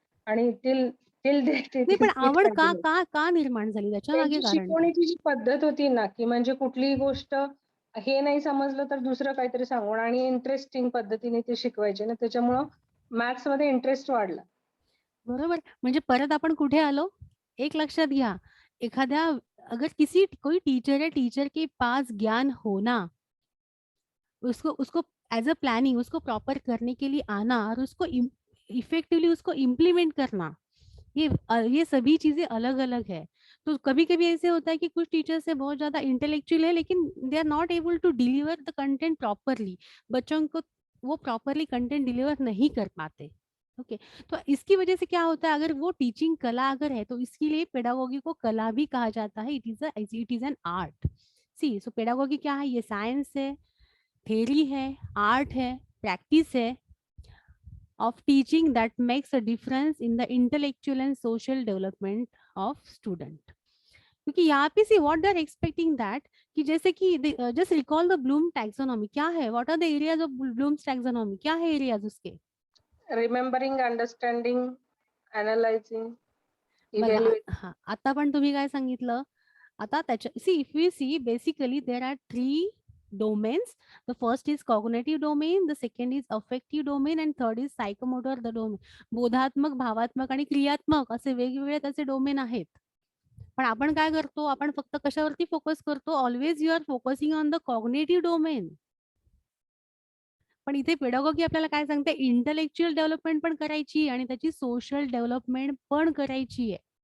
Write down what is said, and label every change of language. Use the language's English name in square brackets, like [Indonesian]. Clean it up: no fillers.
[Marathi] आणि टिल नाही, पण आवड का निर्माण झाली, त्याच्या मागे कारण? शिकवण्याची जी पद्धत होती ना, की म्हणजे कुठलीही गोष्ट हे नाही समजलं तर दुसरं काहीतरी सांगून आणि इंटरेस्टिंग पद्धतीने ते शिकवायचे ना, त्याच्यामुळं मॅथ्स मध्ये इंटरेस्ट वाढला. बरोबर. म्हणजे परत आपण कुठे आलो, एक लक्षात घ्या, एखाद्या [Hindi] अगर कोई टीचर है, टीचर के पास ज्ञान होना, उसको [English] as a planning, [Hindi] उसको प्रॉपर करने के लिए आना और उसको इफेक्टिवली उसको इम्प्लीमेंट करना, ये सभी चीजें अलग अलग है. तो कभी कभी ऐसे होता है कि कुछ टीचर्स है बहुत ज्यादा इंटेलेक्चुअल है, लेकिन [English] They are not able to deliver the content properly. [Hindi] बच्चों को वो प्रॉपरली कंटेंट डिलीवर नहीं कर पाते. ओके, तो इसकी वजह से क्या होता है, अगर वो टीचिंग कला अगर है तो इसके लिए पेडागोगी को कला भी कहा जाता है. [English] It is an art. [Hindi] C, so pedagogy क्या है, ये साइंस है, थ्योरी है, आर्ट है, प्रैक्टिस है [English] of teaching that makes a difference in the intellectual and social development of student. [Hindi] क्योंकि यहाँ पे सी [English] what they are expecting that [Hindi] कि जैसे कि [English] just recall the Bloom taxonomy. [Hindi] क्या है, [English] what are the areas of Bloom's taxonomy? [Hindi] क्या है areas उसके? [English] Remembering, understanding, analysing, evaluate. [Marathi] हा, आता पण तुम्ही काय सांगितलं, आता त्याच्या, [English] See if we see basically there are 3 domains. The first is cognitive domain, the second is affective domain, and third is psychomotor the domain. [Marathi] बोधात्मक, भावात्मक आणि क्रियात्मक असे वेगवेगळे त्याचे डोमेन आहेत. पण आपण काय करतो, आपण फक्त कशावरती फोकस करतो, [English] Always you are focusing on the cognitive domain. [Marathi] पण इथे पेडागॉगी आपल्याला काय सांगते, इंटेलेक्च्युअल डेव्हलपमेंट पण करायची आणि त्याची सोशल डेव्हलपमेंट पण करायची आहे.